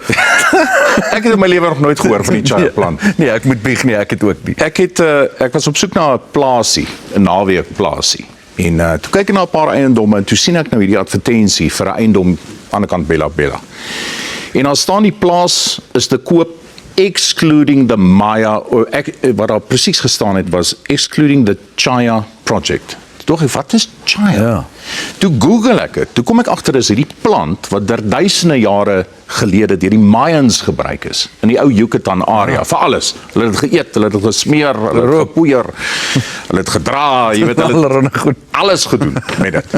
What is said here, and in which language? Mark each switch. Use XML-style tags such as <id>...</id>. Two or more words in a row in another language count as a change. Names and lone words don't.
<af>Ek het in my lewe nog nooit gehoor van die chaya plant. Nee, ek moet bieg nie, ek het ook nie. Ek was op soek na 'n plaasie, 'n naweek plaasie. En toe kyk ek na 'n paar eiendomme en toe sien ek nou hierdie advertensie vir 'n eiendom aan die ander kant Bella Bella. En daar staan die plaas is te koop</af> <en>excluding the Maya,</en> <af>wat daar presies gestaan het was</af> <en>excluding the Chaya project.</en> <af>Tog, wat is chaya? Ja. Toe Google ek dit, toe kom ek agter is hierdie plant wat duisende jare gelede deur die Mayans gebruik is in die ou Yucatan area vir alles. Hulle het dit geëet, hulle het dit gesmeer, hulle het gepoeier, hulle het gedra, jy weet hulle het alles gedoen met dit.</af>